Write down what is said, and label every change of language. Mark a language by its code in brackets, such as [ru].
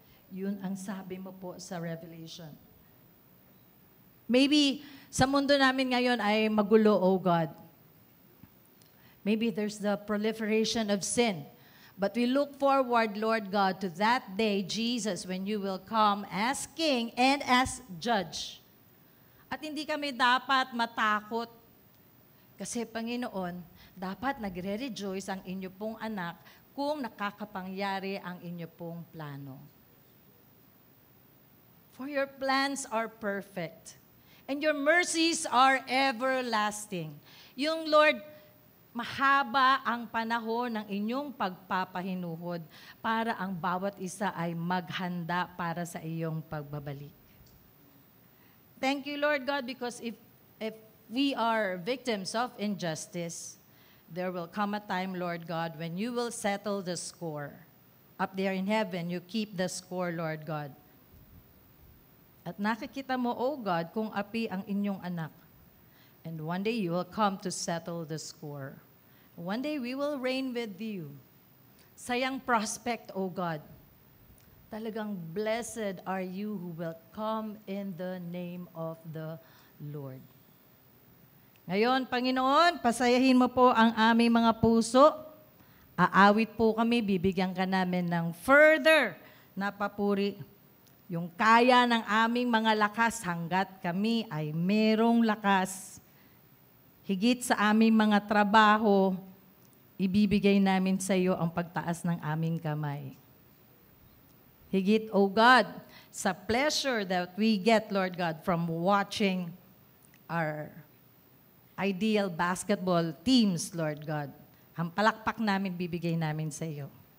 [tl] Yun ang sabi mo po sa Revelation. Maybe sa mundo namin ngayon ay magulo, oh God. [en] Maybe there's the proliferation of sin. But we look forward, Lord God, to that day, Jesus, when you will come as King and as Judge. [tl] At hindi kami dapat matakot kasi, Panginoon, dapat nagre-rejoice ang inyo pong anak kung nakakapangyari ang inyo pong plano. [en] For your plans are perfect, and your mercies are everlasting. [tl] Yung Lord, mahaba ang panahon ng inyong pagpapahinuhod para ang bawat isa ay maghanda para sa iyong pagbabalik. [en] Thank you, Lord God, because if we are victims of injustice, there will come a time, Lord God, when you will settle the score. Up there in heaven, you keep the score, Lord God. [tl] At nakikita mo, O God, kung api ang inyong anak. [en] And one day you will come to settle the score. One day we will reign with you. Sayang prospect, O God. Talagang blessed are you who will come in the name of the Lord. [tl] Ngayon, Panginoon, pasayahin mo po ang aming mga puso. Aawit po kami, bibigyan ka namin ng further na papuri. Yung kaya ng aming mga lakas hanggat kami ay merong lakas. Higit sa aming mga trabaho, ibibigay namin sa iyo ang pagtaas ng aming kamay. [en] Higit, O God, sa pleasure that we get, Lord God, from watching our ideal basketball teams, Lord God. [tl] Ang palakpak namin, bibigay namin sa iyo.